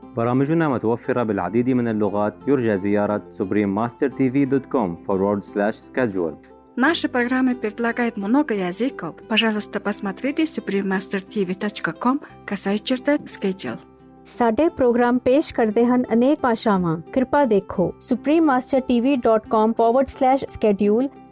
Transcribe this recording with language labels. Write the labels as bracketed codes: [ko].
[ar] برامجنا متوفرة بالعديد من اللغات. يرجى زيارة suprememastertv.com/schedule. [ru] Наши программы предлагают много языков. Пожалуйста, посмотрите suprememastertv.com/schedule। [pa] ਸਾਡੇ programme ਪੇਸ਼ ਕਰਦੇ ਹਨ ਅਨੇਕ ਭਾਸ਼ਾਵਾਂ। ਕਿਰਪਾ ਦੇਖੋ suprememastertv.com/schedule।